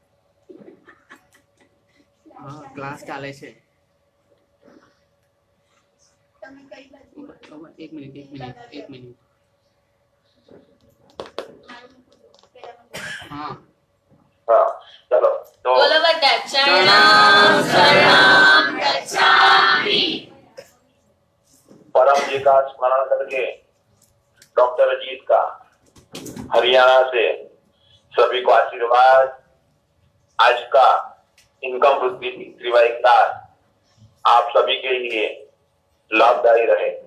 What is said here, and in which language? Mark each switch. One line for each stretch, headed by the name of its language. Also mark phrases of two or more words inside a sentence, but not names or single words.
Gujarati: હા ક્લાસ ચાલે છે એક મિનિટ हाँ
Hindi: हाँ चलो तो बोलो बेटा
Pali: चरणम शरणम गच्छामि।
Hindi: परम जी का स्मरण करके डॉक्टर अजीत का हरियाणा से सभी को आशीर्वाद। आज का इनकम वृद्धि त्रिवाई क्लास आप सभी के लिए लाभदायी रहे।